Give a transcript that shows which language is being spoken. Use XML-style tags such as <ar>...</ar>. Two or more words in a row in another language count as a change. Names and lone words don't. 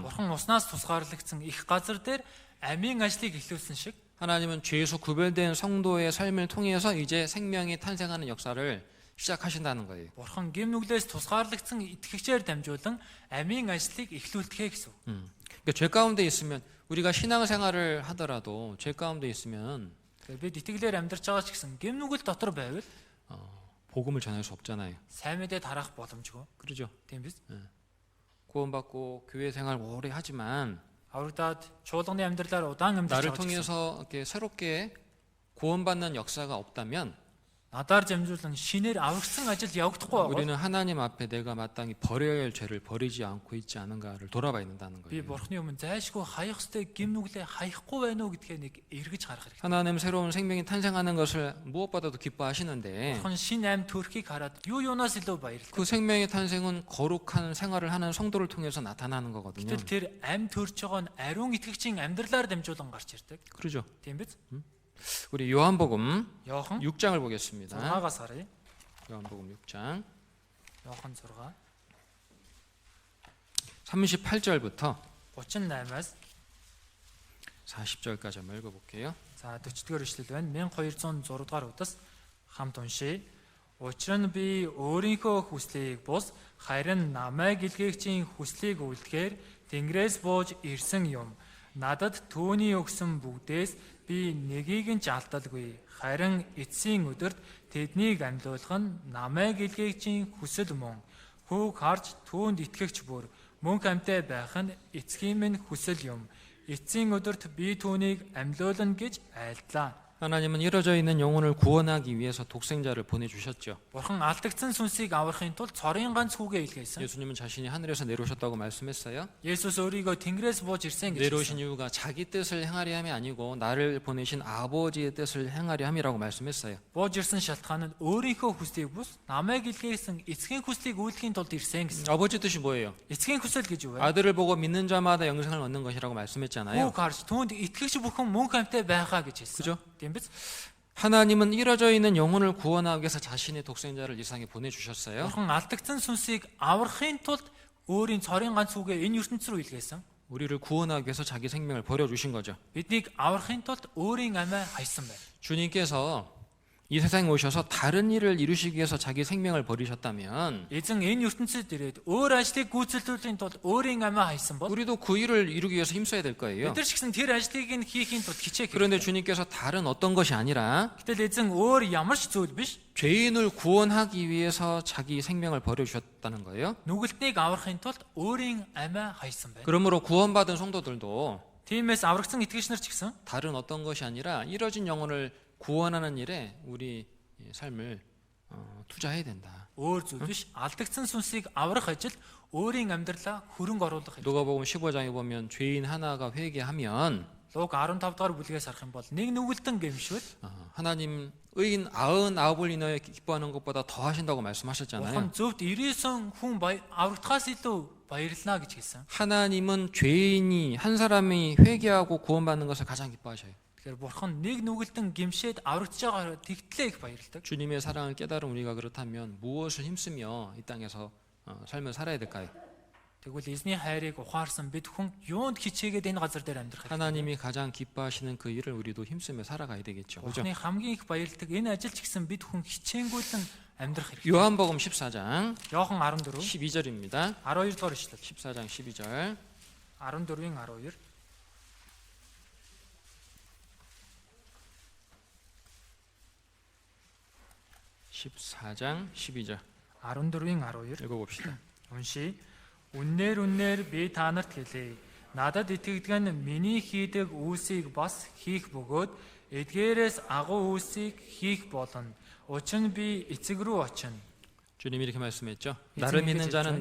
<mn>Бурхан уснаас тусгаарлагдсан их газар дээр амийн ажлыг эхлүүлсэн шиг</mn> <ko>하나님은 죄에서 구별된 성도의 삶을 통해서 이제 생명이 탄생하는 역사를 시작하신다는 거예요.</ko> <mn>Бурхан гэм нүглээс тусгаарлагдсан итгэгчээр дамжуулан амийн ажлыг эхлүүлдэхээ гэсэн.</mn> <ko>그러니까 죄 가운데 있으면 우리가 신앙생활을 하더라도 죄 가운데 있으면</ko> <mn>Тэгэхээр бид итгэлээр амьдарч байгаа ч гэсэн гэм нүгэл дотор байвал</mn> <ko>복음을 전할 수 없잖아요.</ko> <mn>сайн мэдээ тарах боломжгүй.</mn> <ko>그렇죠?</ko> <mn>Тийм биз?</mn> <ko>구원받고 교회 생활 오래 하지만</ko> <mn>Аврагдаад чуулганы амьдралаар удаан амьдарч</mn> <ko>나를</ko> <mn>байгаа ч гэсэн</mn> <ko>통해서 이렇게 새롭게 구원받는 역사가 없다면</ko> <mn>надаар дамжуулан шинээр аврагдсан ажил явагдахгүй байгаа.</mn> <ko>우리는 하나님 앞에 내가 마땅히 버려야 할 죄를 버리지 않고 있지 않은가를 돌아봐야 된다는</ko> <mn>Би</mn> <ko>거예요.</ko> <mn>Бурхны өмнө зайлшгүй хаях ёстой гэм нүглээ хаяхгүй байна уу гэдгээ нэг эргэж харах хэрэгтэй.</mn> <ko>하나님 새로운 생명이 탄생하는 것을 무엇보다도 기뻐하시는데</ko> <mn>Бурхан шинэ амьд төрхийг хараад юу юунаас илүү баярлав.</mn> <ko>그 생명의 탄생은 거룩한 생활을 하는 성도를 통해서 나타나는 거거든요.</ko> <mn>Гэтэл тэр амьд төрж байгаа нь ариун итгэгчийн амьдралаар дамжуулан гарч ирдэг.</mn> <ko>그렇죠?</ko> <mn>Тийм биз?</mn> <ko>우리 요한복음</ko> <mn>Йохан</mn> <ko>6장을 보겠습니다.</ko> <mn>6-аас харъя.</mn> <ko>요한복음 6장</ko> <mn>Йохан 6</mn> <ko>38절부터</ko> <mn>38-аас</mn> <ko>40절까지 한번 읽어볼게요.</ko> <mn>за 40-р эшлэл байна. 1206 дугаар удаас хамт уншия. Учир нь би өөрийнхөө хүслийг бус харин намайг илгээгчийн хүслийг үлдэхээр Тэнгэрээс бууж ирсэн юм. Надад түүний өгсөн бүгдээс би нэгийг нь ч алдалгүй. Харин эцсийн өдөрт тэднийг амьлуулах нь намайг илгээгчийн хүсэл мөн. Хүүг харж түүнд итгэгч бүр мөнх амьтаа байх нь эцгийн минь хүсэл юм. Эцсийн өдөрт би түүнийг амьлуулна гэж айлдлаа.</mn> <ko>하나님은 이뤄져 있는 영혼을 구원하기 위해서 독생자를 보내주셨죠.</ko> <mn>Бурхан алдагдсан сүнсийг аврахын тулд цорын ганц хүүгээ илгээсэн.</mn> <ko>예수님은 자신이 하늘에서 내려오셨다고 말씀했어요.</ko> <mn>Есүс өөрийгөө Тэнгэрээс бууж ирсэн гэж</mn> <ko>내려오신</ko> <mn>хэлсэн.</mn> <ko>이유가 자기 뜻을 행하려 함이 아니고 나를 보내신 아버지의 뜻을 행하려 함이라고 말씀했어요.</ko> <mn>Бууж ирсэн шалтгаан нь өөрийнхөө хүслийг бус намайг илгээсэн эцгийн хүслийг үйлдэхийн тулд ирсэн гэсэн.</mn> <ko>아버지 뜻이 뭐예요?</ko> <mn>Эцгийн хүсэл гэж юу вэ?</mn> <ko>아들을 보고 믿는 자마다 영생을 얻는 것이라고 말씀했잖아요.</ko> <mn>Хүүг харж түүнд итгэгч бүхэн мөнх амьтаа байхаа гэж хэлсэн.</mn> <ko>그죠?</ko> <mn>Тийм биз?</mn> <ko>하나님은 이뤄져 있는 영혼을 구원하기 위해서 자신의 독생자를 이 세상에 보내주셨어요.</ko> <mn>Бурхан алдагдсан сүнсийг аврахын тулд өөрийн цорын ганц хүүгээ энэ ертөнц рүү илгээсэн.</mn> <ko>우리를 구원하기 위해서 자기 생명을 버려주신 거죠.</ko> <mn>Биднийг аврахын тулд өөрийн амиа хайсан байна.</mn> <ko>주님께서 이 세상에 오셔서 다른 일을 이루시기 위해서 자기 생명을 버리셨다면</ko> <mn>Эзэн энэ ертөнцид ирээд өөр ажлыг гүйцэлдүүлэхийн тулд өөрийн амиа хайсан бол</mn> <ko>우리도 그 일을 이루기 위해서 힘써야 될 거예요.</ko> <mn>бид нар ч гэсэн тэр ажлыг нь хийхийн тулд хичээх</mn> <ko>그런데</ko> <mn>хэрэгтэй.</mn> <ko>주님께서 다른 어떤 것이 아니라</ko> <mn>Гэтэл эзэн өөр ямар ч зүйл биш</mn> <ko>죄인을 구원하기 위해서 자기 생명을 버려주셨다는 거예요.</ko> <mn>нүгэлтнийг аврахын тулд өөрийн амиа хайсан байна.</mn> <ko>그러므로 구원받은 성도들도</ko> <mn>Тиймээс аврагдсан итгэгч нар ч гэсэн</mn> <ko>다른 어떤 것이 아니라 이뤄진 영혼을 구원하는 일에 우리 삶을 투자해야 된다.</ko> <mn>өөр зүйл биш. Алдагдсан сүнсийг аврах ажил өөрийн амьдралаа хөрөнгө оруулах ажил.</mn> <ko>누가복음 15장에 보면 죄인 하나가 회개하면</ko> <mn>Луг 15 дугаар бүлгээс харах юм бол нэг нүгэлтэн гэмшвэл</mn> <ko>하나님 의인 99을 인하여 기뻐하는 것보다 더 하신다고</ko> <mn>Бурхан</mn> <ko>말씀하셨잖아요.</ko> <mn>зөвхт 99 хүн аврагдахаас илүү баярлана гэж хэлсэн.</mn> <ko>하나님은 죄인이 한 사람이 회개하고 구원받는 것을 가장 기뻐하셔요.</ko> <mn>Тэгэхээр Бурхан нэг нүгэлтэн гэмшээд аврагдж байгаа тэгтлээ их баярлдаг.</mn> <ko>주님의 사랑을 깨달은 우리가 그렇다면 무엇을 힘쓰며 이 땅에서 삶을 살아야 될까요?</ko> <mn>Тэгвэл эзний хайрыг ухаарсан бид хүн юунд хичээгээд энэ газар дээр амьдрах вэ?</mn> <ko>하나님이 가장 기뻐하시는 그 일을 우리도 힘쓰며 살아가야 되겠죠. 그죠?</ko> <mn>Бурханы хамгийн их баярладаг энэ ажил ч гэсэн бид хүн хичээнгүйлэн амьдрах хэрэгтэй.</mn> <ko>요한복음 14장</ko> <mn>Иохан 14</mn> <ko>12절입니다.</ko> <mn>12 дугаар ишлэл.</mn> <ko>14장 12절.</ko> <mn>14-ийн 12.</mn> <ko>14장 12절</ko> <mn>14-ийн 12.</mn> <ko>읽어봅시다.</ko> <mn>Уншия. Үннээр би та нарт хэлье. Надад итгэдэг нь миний хийдэг үйлсийг бас хийх бөгөөд эдгээрээс агуу үйлсийг хийх болно. Учир нь би эцэг рүү очино.</mn> <ko>주님이 이렇게 말씀했죠. 이 나를 주님께서 믿는 자는</ko>